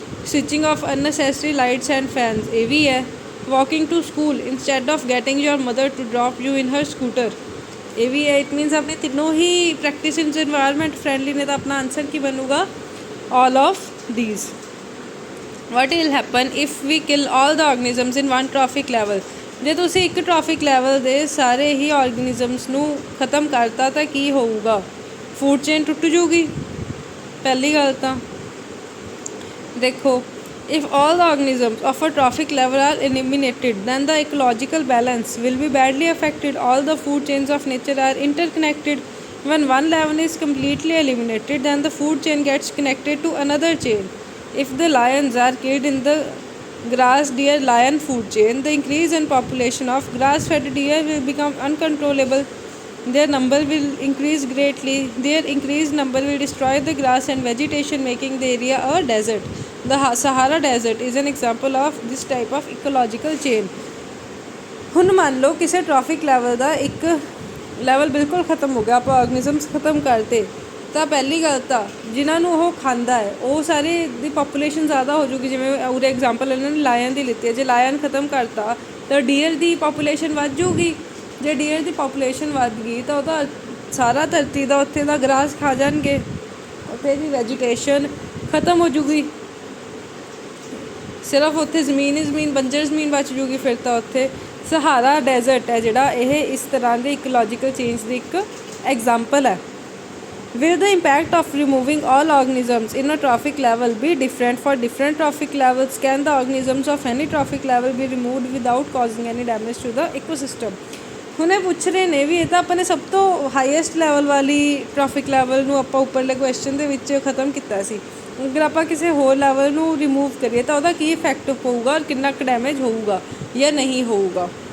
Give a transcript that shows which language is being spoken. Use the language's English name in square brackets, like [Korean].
[English] switching off unnecessary lights and fans, [Punjabi] ਇਹ ਵੀ ਹੈ। [English] Walking to school instead of getting your mother to drop you in her scooter, ਇਹ ਵੀ ਹੈ। It means [Punjabi] ਆਪਣੇ ਤਿੰਨੋਂ ਹੀ practice environment friendly ਨੇ, ਤਾਂ ਆਪਣਾ ਆਨਸਰ ਕੀ ਬਣੂਗਾ? [English] All of these. what will happen if we kill all the organisms in one trophic level? [Punjabi] ਜੇ ਤੁਸੀਂ ਇੱਕ ਟ੍ਰੋਫਿਕ ਲੈਵਲ ਦੇ ਸਾਰੇ ਹੀ ਆਰਗੇਨਿਜ਼ਮਸ ਨੂੰ ਖ਼ਤਮ ਕਰਤਾ ਤਾਂ ਕੀ ਹੋਊਗਾ? ਫੂਡ ਚੇਨ ਟੁੱਟ ਜੂਗੀ ਪਹਿਲੀ ਗੱਲ ਤਾਂ। ਦੇਖੋ, [English] if all the organisms of a trophic level are eliminated, then the ecological balance will be badly affected. All the food chains of nature are interconnected. When one level is completely eliminated, then the food chain gets connected to another chain. If the lions are killed in the grass deer lion food chain, the increase in population of grass fed deer will become uncontrollable. Their number will increase greatly. Their increased number will destroy the grass and vegetation, making the area a desert. The Sahara Desert is an example of this type of ecological chain. [Punjabi] ਹੁਣ ਮੰਨ ਲਓ ਕਿਸੇ traffic level ਦਾ ਇੱਕ level ਬਿਲਕੁਲ ਖ਼ਤਮ ਹੋ ਗਿਆ, ਆਪਾਂ ਆਰਗੇਨਿਜ਼ਮਸ ਖ਼ਤਮ ਕਰਤੇ, ਤਾਂ ਪਹਿਲੀ ਗੱਲ ਤਾਂ ਜਿਨ੍ਹਾਂ ਨੂੰ ਉਹ ਖਾਂਦਾ ਹੈ ਉਹ ਸਾਰੇ ਦੀ ਪਾਪੂਲੇਸ਼ਨ ਜ਼ਿਆਦਾ ਹੋ ਜੂਗੀ। ਜਿਵੇਂ ਉਰੇ ਐਗਜ਼ਾਮਪਲ ਇਹਨਾਂ ਨੇ ਲਾਇਨ ਦੀ ਲਿੱਤੀ ਹੈ, ਜੇ ਲਾਇਨ ਖ਼ਤਮ ਕਰਤਾ ਤਾਂ ਡੀਅਰ ਦੀ ਪਾਪੂਲੇਸ਼ਨ ਵੱਧ ਜੂਗੀ। ਜੇ ਡੀਅਰ ਦੀ ਪਾਪੂਲੇਸ਼ਨ ਵੱਧ ਗਈ ਤਾਂ ਉਹਦਾ ਸਾਰਾ ਧਰਤੀ ਦਾ ਉੱਥੇ ਦਾ ਗਰਾਸ ਖਾ ਜਾਣਗੇ, ਉੱਥੇ ਦੀ ਵੈਜੀਟੇਸ਼ਨ ਖ਼ਤਮ ਹੋ ਜੂਗੀ, ਸਿਰਫ ਉੱਥੇ ਜ਼ਮੀਨ ਹੀ ਜ਼ਮੀਨ, ਬੰਜਰ ਜ਼ਮੀਨ ਬਚ ਜੂਗੀ। ਫਿਰ ਤਾਂ ਉੱਥੇ ਸਹਾਰਾ ਡੈਜ਼ਰਟ ਹੈ ਜਿਹੜਾ, ਇਹ ਇਸ ਤਰ੍ਹਾਂ ਦੇ ਇਕੋਲੋਜੀਕਲ ਚੇਂਜ ਦੀ ਇੱਕ ਐਗਜ਼ਾਮਪਲ ਹੈ। [English] Will the impact of removing all organisms in a trophic level be different for different trophic levels? Can the organisms of any trophic level be removed without causing any damage to the ecosystem? [Punjabi] ਹੁਣ ਇਹ ਪੁੱਛ ਰਹੇ ਨੇ ਵੀ ਇਹ ਤਾਂ ਆਪਾਂ ਨੇ ਸਭ ਤੋਂ ਹਾਈਐਸਟ ਲੈਵਲ ਵਾਲੀ ਟ੍ਰੋਫਿਕ ਲੈਵਲ ਨੂੰ ਆਪਾਂ ਉੱਪਰਲੇ ਕੁਐਸਚਨ ਦੇ ਵਿੱਚ ਖ਼ਤਮ ਕੀਤਾ ਸੀ। ਅਗਰ ਆਪਾਂ ਕਿਸੇ ਹੋਰ ਲੈਵਲ ਨੂੰ ਰਿਮੂਵ ਕਰੀਏ ਤਾਂ ਉਹਦਾ ਕੀ ਇਫੈਕਟ ਪਊਗਾ ਔਰ ਕਿੰਨਾ ਕੁ ਡੈਮੇਜ ਹੋਊਗਾ ਜਾਂ ਨਹੀਂ ਹੋਊਗਾ।